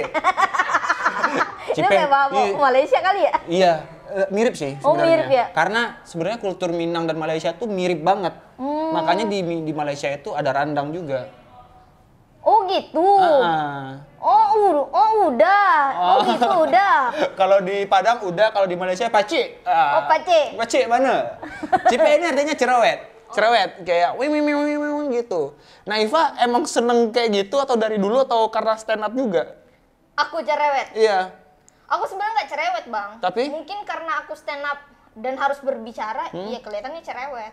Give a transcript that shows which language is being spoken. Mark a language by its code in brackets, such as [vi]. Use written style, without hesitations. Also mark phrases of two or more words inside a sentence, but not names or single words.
[id] Itu kayak Malaysia kali ya? Iya, mirip sih sebenarnya. Oh, mirip ya? Karena sebenarnya kultur Minang dan Malaysia tuh mirip banget. Makanya di Malaysia itu ada randang juga. Oh gitu. Udah. Gitu udah. Kalau di Padang udah, kalau di Malaysia pacik. Pacik. Pacik mana? Cipeh ini artinya cerewet kayak wing gitu. Nah, Iva emang seneng kayak gitu atau dari dulu atau karena [en] stand up [id] juga? Aku cerewet. Iya. Aku sebenarnya nggak cerewet Bang. Tapi? Mungkin karena aku [en] stand up [id] dan harus berbicara, iya kelihatannya cerewet.